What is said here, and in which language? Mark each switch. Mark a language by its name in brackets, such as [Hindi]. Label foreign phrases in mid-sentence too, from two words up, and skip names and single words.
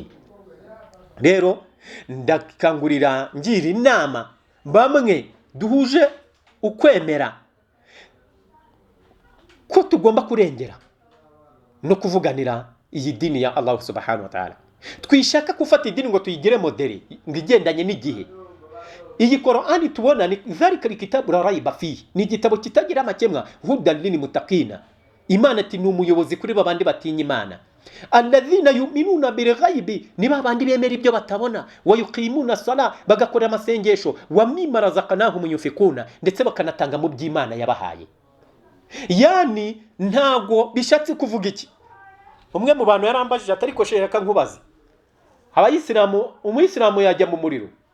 [Kinyarwanda] Rero ndakangurira ngira inama bamwe duhuje ukwemera ko tugomba kurengera no kuvuganira iyi dini ya Allah [Arabic] subhanahu wa ta'ala. [Kinyarwanda] Twishaka gufata idini ngo tuyigire modeli ngigendanye n'igihe. Iyi Qur'ani tubona ni [Arabic] dhalika kitabu la raiba fihi, [Kinyarwanda] ni igitabo kitagira amakemwa, [Arabic] hudan lil muttaqina. [Kinyarwanda] Imana ati ni umuyobozi kuri babandi batinya Imana. [Arabic] Alladhina yu'minuna bil ghaibi, [Kinyarwanda] ni babandi bemera ibyo batabona, [Arabic] wa yuqimuna sala, [Kinyarwanda] bagakora amasengesho, [Arabic] wa mimma razaqnahum yunfikuna, [Kinyarwanda] ndetse bakanatanga mu by'Imana yabahaye. Yani ntago bishatse kuvuga iki. Umwe mu bantu yarambajije atari ko sheka nkubaze, umuyisilamu yajya mu muriro?